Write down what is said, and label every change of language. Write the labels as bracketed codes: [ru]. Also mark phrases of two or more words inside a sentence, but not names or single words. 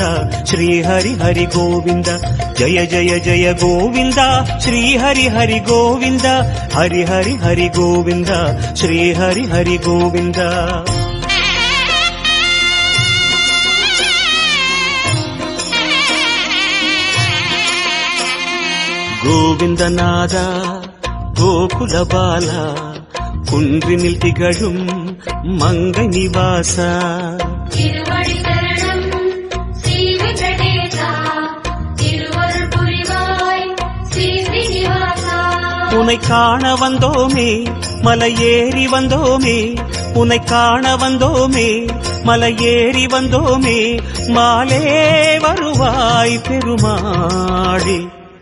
[sa] श्री हरि हरि गोविंद जय जय जय गोविंद श्री हरि हरि गोविंद हरि हरि हरि गोविंद श्री हरि हरि गोविंद गोविंदनाद गोकुल बाला [ta] குன்றினில் திகழும் மங்கை நிவாஸ உன்னை காண வந்தோமே மலையேறி வந்தோமே உன்னை காண வந்தோமே மலையேறி வந்தோமே மாலே வருவாய் பெருமாளே